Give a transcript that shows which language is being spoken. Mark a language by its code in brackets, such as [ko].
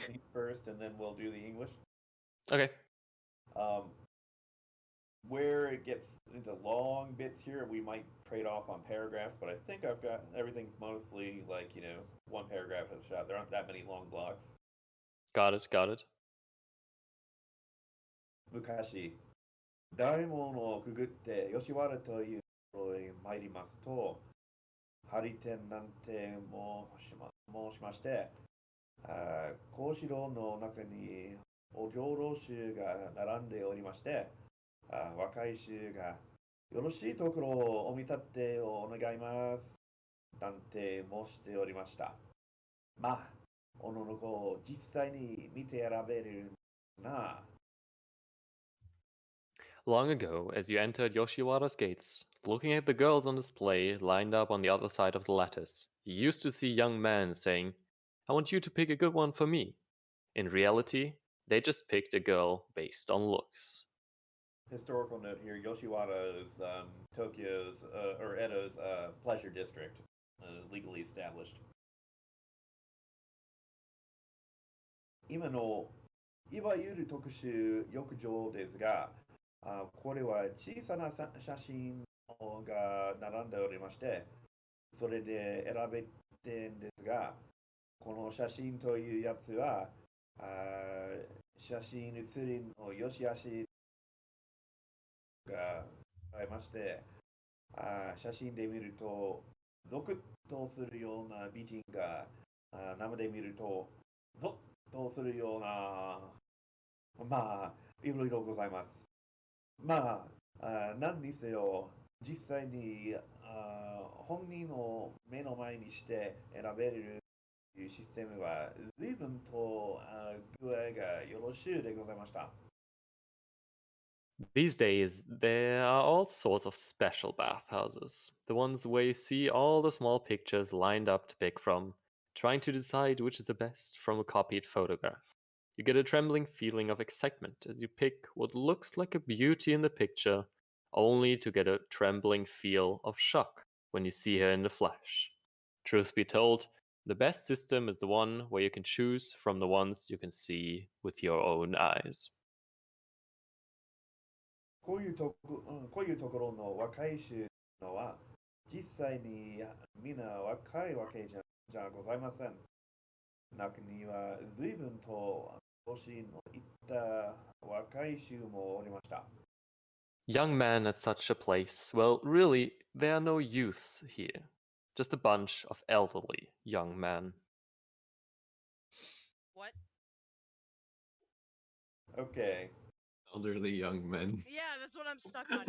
[en] Japanese first, and then we'll do the English. Okay. Where it gets into long bits here, we might trade off on paragraphs, but I think I've got everything's mostly like, one paragraph at a shot. There aren't that many long blocks. Got it. [ja] 昔、大門をくぐって吉原というところへ参りますと、ハリテンなんて申しまして、格子楼の中にお上老衆が並んでおりまして、若い衆がよろしいところをお見立てをお願います。なんて申しておりました。まあ、おのの子を実際に見て選べるな。 [en] Long ago, as you entered Yoshiwara's gates, looking at the girls on display lined up on the other side of the lattice, you used to see young men saying, I want you to pick a good one for me. In reality, they just picked a girl based on looks. Historical note here, Yoshiwara is Tokyo's, or Edo's pleasure district, legally established. [ja] 今のいわゆる特殊浴場ですが、これは小さな写真が並んでおりまして、それで選べてんですが、この写真というやつは、写真写りの良し悪しがありまして、写真で見ると、ゾクッとするような美人が、生で見ると、ゾッとするような、まあ、いろいろございます。まあ、何にせよ、実際に本人を目の前にして選べるというシステムは随分と具合がよろしゅうでございました。 [en] These days, there are all sorts of special bathhouses. The ones where you see all the small pictures lined up to pick from, trying to decide which is the best from a copied photograph. You get a trembling feeling of excitement as you pick what looks like a beauty in the picture, only to get a trembling feel of shock when you see her in the flesh. Truth be told, the best system is the one where you can choose from the ones you can see with your own eyes. [ja] こういうところの若い衆のは、実際にみんな若いわけじゃございません。中には随分と年のいった若い衆もおりました。 [en] Young men at such a place, well, really, there are no youths here. Just a bunch of elderly young men. What? Okay. Elderly young men. Yeah, that's what I'm stuck on.